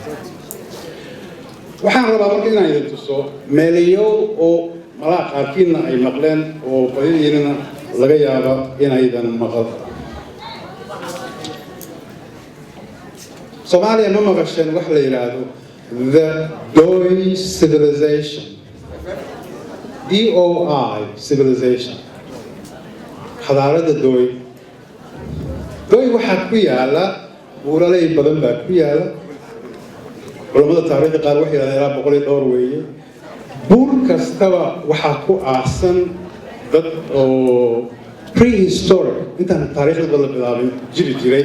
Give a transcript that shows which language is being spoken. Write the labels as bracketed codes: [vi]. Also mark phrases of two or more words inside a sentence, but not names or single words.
[so] waxaan rabaa marka inaan idin tuso meelayo oo malaha qaarkiina ay maqleen oo badidiinana laga yaabo inaydan maqal. Soomaaliya ma maqasheen wax la yiraahdo [en] the Doi civilization. DOI civilization. [so] xadaarada Doi. Doi waxaa ku yaala buuraley badan baa ku yaala. culimada taariikhda qaar waxay yiraahdeen 100 dhowr weeye. buur kastaba waxaa ku aasan dad oo prehistoric intaan taariikhda la bilaabin jiray.